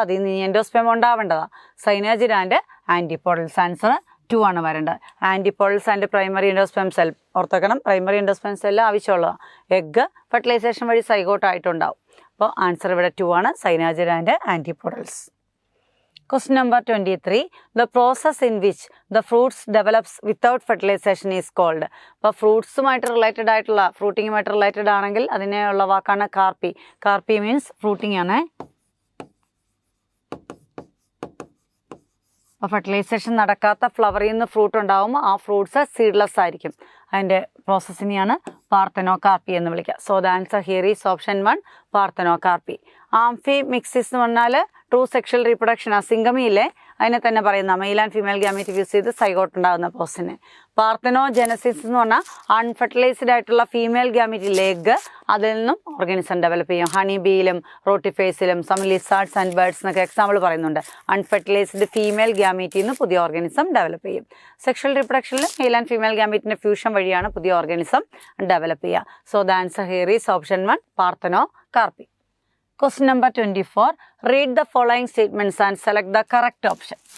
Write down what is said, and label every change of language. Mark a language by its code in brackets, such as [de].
[ml] അതിൽ നിന്ന് എൻഡോസ്പെം ഉണ്ടാവേണ്ടതാണ്. സൈനാജിഡ് and ആൻറ്റിപോൾസ്. Answer 2 ആണ് വരേണ്ടത്. ആൻറ്റിപോൾസ് and primary എൻഡോസ്പെം cell ഓർത്തക്കണം. Primary എൻഡോസ്പെം cell ആവശ്യമുള്ളതാണ്. Egg fertilisation വഴി സൈഗോട്ടായിട്ടുണ്ടാവും. അപ്പോൾ ആൻസർ ഇവിടെ 2 ആണ്, സൈനാജിഡ് and ആൻറ്റിപോഡൽസ്. [en] Question number 23. The process in which the fruits develops without fertilization is called. [ml] അപ്പോൾ ഫ്രൂട്ട്സുമായിട്ട് റിലേറ്റഡ് ആയിട്ടുള്ള, ഫ്രൂട്ടിങ്ങുമായിട്ട് റിലേറ്റഡ് ആണെങ്കിൽ അതിനുള്ള വാക്കാണ് കാർപ്പി. കാർപ്പി മീൻസ് ഫ്രൂട്ടിങ് ആണ്. അപ്പോൾ ഫെർട്ടിലൈസേഷൻ നടക്കാത്ത ഫ്ലവറിൽ നിന്ന് ഫ്രൂട്ട് ഉണ്ടാകുമ്പോൾ ആ ഫ്രൂട്ട്സ് സീഡ്ലെസ് ആയിരിക്കും. അതിൻ്റെ പ്രോസസ്സിനെയാണ് പാർത്തനോകാർപ്പി എന്ന് വിളിക്കുക. [en] So the answer here is option 1, parthenocarpy. [ml] Amphi മിക്സിസ് എന്ന് പറഞ്ഞാൽ ട്രൂ സെക്ഷൽ റീപ്രൊഡക്ഷൻ. ആ സിംഗമിയിലെ അതിനെ തന്നെ പറയുന്ന male and female gamete use ചെയ്ത് സൈഗോട്ട് ഉണ്ടാകുന്ന പ്രോസസ്സിനെ. പാർത്തനോജെനസിസ് എന്ന് പറഞ്ഞാൽ അൺഫെർട്ടിലൈസ്ഡ് ആയിട്ടുള്ള ഫീമെയിൽ ഗ്യാമീറ്റിലെ എഗ്ഗ്, അതിൽ നിന്നും ഓർഗാനിസം ഡെവലപ്പ് ചെയ്യും. Honey ബീയിലും റോട്ടിഫേസിലും some lizards and birds എന്നൊക്കെ എക്സാമ്പിൾ പറയുന്നുണ്ട്. അൺഫെർട്ടിലൈസ്ഡ് ഫീമെയിൽ ഗ്യാമീറ്റിൽ നിന്ന് പുതിയ ഓർഗാനിസം ഡെവലപ്പ് ചെയ്യും. Sexual റീപ്രൊഡക്ഷനിൽ male and female ഗ്യാമീറ്റിൻ്റെ fusion വഴിയാണ് പുതിയ ഓർഗാനിസം ഡെവലപ്പ് ചെയ്യുക. [en] So the answer here is option 1, parthenocarpy. Question number 24. Read the following statements and select the correct option.